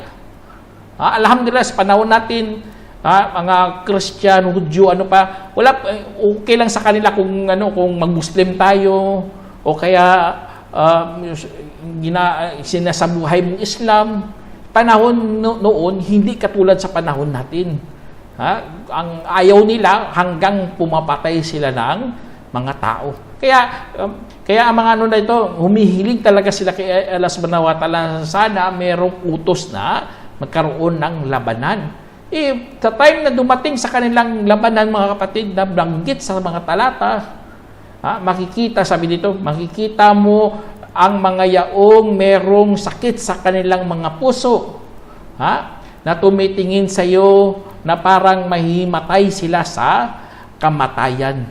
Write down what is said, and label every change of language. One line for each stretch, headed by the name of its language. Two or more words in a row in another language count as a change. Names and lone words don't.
Filipino: Alhamdulillah, sa panahon natin, mga Christian, Hudyo, okay lang sa kanila kung mag-Muslim tayo o kaya sinasabuhay mong Islam. Panahon noon, hindi katulad sa panahon natin. Ang ayaw nila hanggang pumapatay sila ng mga tao. Kaya ang mga na ito, humihiling talaga sila kay Allah
Arabic: سبحانه وتعالى,
Filipino: sana merong utos na magkaroon ng labanan. Sa time na dumating sa kanilang labanan, mga kapatid, na banggit sa mga talata, makikita, sabi dito, makikita mo ang mga yaong merong sakit sa kanilang mga puso, na tumitingin sa iyo na parang mahimatay sila sa kamatayan.